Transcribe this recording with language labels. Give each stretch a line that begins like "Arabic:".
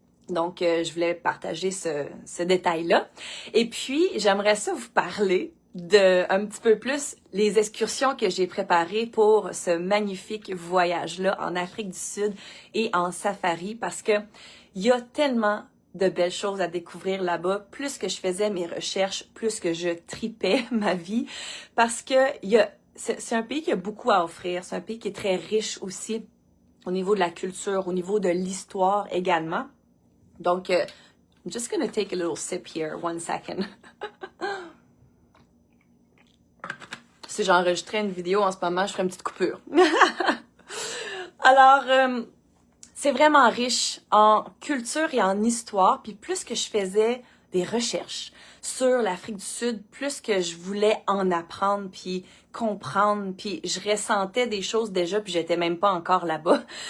French: Donc, je voulais partager ce détail-là. Et puis, j'aimerais ça vous parler de un petit peu plus les excursions que j'ai préparées pour ce magnifique voyage-là en Afrique du Sud et en safari, parce que il y a tellement de belles choses à découvrir là-bas. Plus que je faisais mes recherches, plus que je tripais ma vie, parce que c'est un pays qui a beaucoup à offrir. C'est un pays qui est très riche aussi au niveau de la culture, au niveau de l'histoire également.
English: Donc, I'm just gonna take a little sip here, 1 second.
French: Si j'enregistrais une vidéo en ce moment, je ferais une petite coupure. Alors, c'est vraiment riche en culture et en histoire. Puis plus que je faisais des recherches sur l'Afrique du Sud, plus que je voulais en apprendre, puis comprendre, puis je ressentais des choses déjà, puis j'étais même pas encore là-bas.